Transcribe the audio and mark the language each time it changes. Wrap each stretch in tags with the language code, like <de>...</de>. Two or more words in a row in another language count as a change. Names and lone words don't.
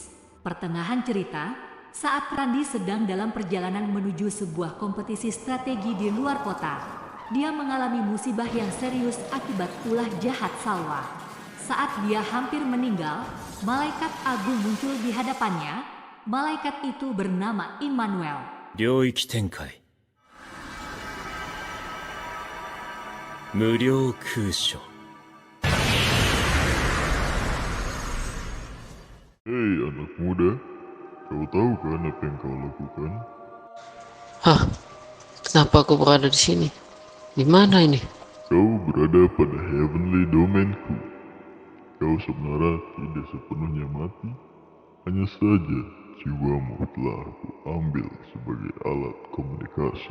<id>Pertengahan cerita, saat Randi sedang dalam perjalanan menuju sebuah kompetisi strategi di luar kota, dia mengalami musibah yang serius akibat ulah jahat Salwa. Saat dia hampir meninggal, malaikat agung muncul di hadapannya. Malaikat itu bernama Immanuel.</id> <ja>領域展開無料空所</ja> <id>Hei anak muda, kau tahu kan apa yang kau lakukan? Hah? Kenapa aku berada di sini? Di mana ini? Kau berada pada</id> <en>heavenly domainku.</en> <id>Kau sebenarnya tidak sepenuhnya mati, hanya saja jiwamu telah aku ambil sebagai alat komunikasi.</id>